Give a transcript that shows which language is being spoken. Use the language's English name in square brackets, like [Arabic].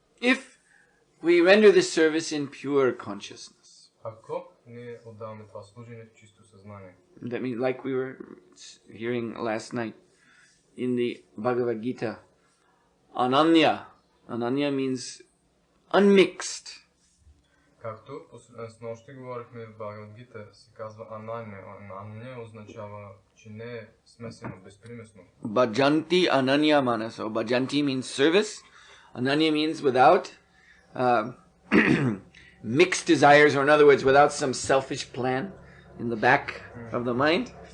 [English] If we render this service in pure consciousness. [Bulgarian] Ако ние отдаваме това служение в чисто съзнание. [English] That means, like we were hearing last night in the Bhagavad Gita, Ananya. Ananya means unmixed. [Bulgarian] Както снощи говорихме в Бхагавад-гита, се казва Анanya. Анanya означава, че не е смесено, безпримесно. [Sanskrit] Bhajanti ananya manaso. [English] Bhajanti means service. Ananya means without mixed desires, or in other words, without some selfish plan in the back of the mind.